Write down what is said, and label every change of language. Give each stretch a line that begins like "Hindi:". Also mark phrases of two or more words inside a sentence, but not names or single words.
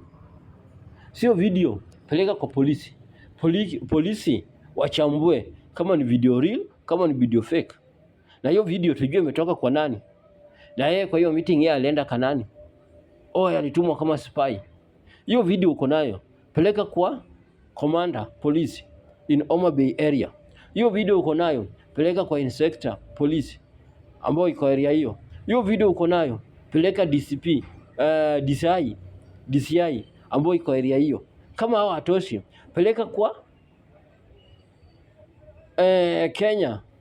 Swahili: Sio video, peleka kwa polisi. Polisi wachambue kama ni
English: video real,
Swahili: kama ni
English: video fake.
Swahili: Na hiyo video tujue imetoka kwa nani. Na yeye kwa hiyo meeting yeye alienda kanani? Alitumwa kama spy. Hiyo video uko nayo, peleka kwa
English: commander police in Homa Bay area.
Swahili: Hiyo video uko nayo, peleka kwa
English: inspector police
Swahili: ambao iko area hiyo. Hiyo video uko nayo, peleka DCP, DCI ambao iko area hiyo. Kama hao hatoshi, peleka kwa Kenya.